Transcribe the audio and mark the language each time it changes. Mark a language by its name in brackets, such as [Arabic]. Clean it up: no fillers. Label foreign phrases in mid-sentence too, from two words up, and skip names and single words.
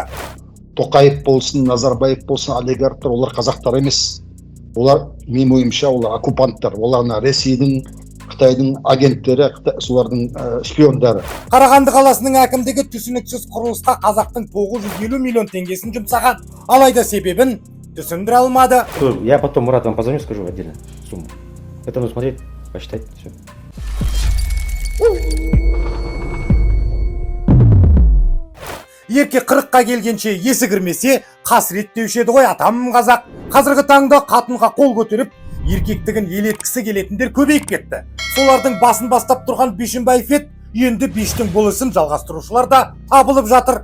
[Kazakh] Тоқаев болсын, Назарбаев болсын, олигархтар, олар қазақтар емес. Олар, менің ойымша, олар оккупанттар. Олар Ресейдің, Қытайдың агенттері, солардың шпиондары. Қарағанды қаласының әкімдігі түсініксіз құрылысқа қазақтың 950 миллион теңгесін жұмсаған, алайда себебін түсіндіре алмады. [Russian] Я потом, Мурат, вам позвоню, скажу отдельно сумму. Это нужно смотреть, посчитать, все. [Kazakh] Ерке 40-қа келгенше есі кірмесе, қасірет деуші еді ғой атам қазақ. Қазіргі таңда қатынға қол көтеріп, еркектігін елеткісі келетіндер көбейіп кетті. Солардың басын бастап тұрған Бишімбаев ет, енді Биштің бұл ісін жалғастырушылар да табылып жатыр.